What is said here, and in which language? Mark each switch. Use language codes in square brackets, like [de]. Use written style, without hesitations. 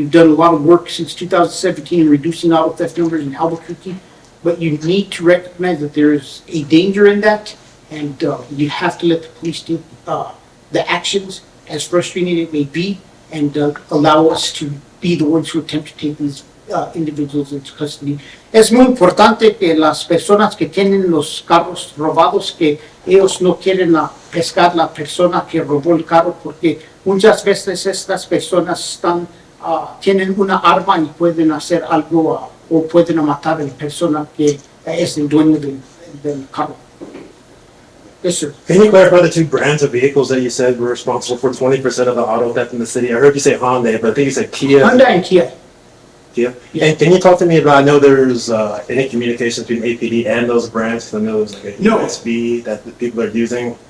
[en] We've done a lot of work since 2017 in reducing auto theft numbers in Albuquerque. But you need to recognize that there is a danger in that, and you have to let the police do the actions, as frustrating it may be, and allow us to be the ones who attempt to take these individuals into custody. [es] Es muy importante que las personas que tienen los carros robados, que ellos no quieren pescar la persona que robó el carro, porque muchas veces estas personas tienen una arma y pueden hacer algo o pueden matar a la persona que es el dueño del carro. [en] Yes, sir. Can you clarify the two brands of vehicles that you said were responsible for 20% of the auto theft in the city? I heard you say Hyundai, but I think you said Kia. Honda and Kia. Kia? Yeah. And can you talk to me about, I know there's any communication between APD and those brands, because I know there's like a No. USB that the people are using.